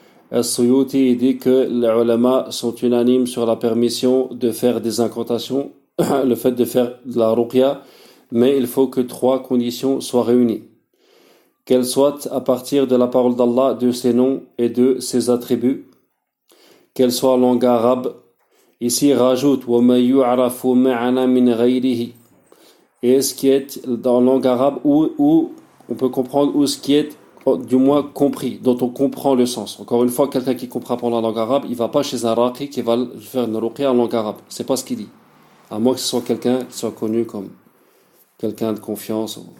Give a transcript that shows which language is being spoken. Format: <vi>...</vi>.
<fr>As-Suyuti, il dit que les ulama sont unanimes sur la permission de faire des incantations, le fait de faire de la ruqya, mais il faut que trois conditions soient réunies. Qu'elle soit à partir de la parole d'Allah, de ses noms et de ses attributs, qu'elle soit en langue arabe. Ici, il rajoute,</fr> <ar>وَمَن يُعْرَفُ مَعَنَا مِنْ غَيْرِهِ.</ar> <fr>Et ce qui est en langue arabe, où on peut comprendre, ou ce qui est du moins compris, dont on comprend le sens. Encore une fois, quelqu'un qui comprend pas la langue arabe, il ne va pas chez un raqi qui va faire une ruqya en langue arabe. Ce n'est pas ce qu'il dit. À moins que ce soit quelqu'un qui soit connu comme quelqu'un de confiance.</fr>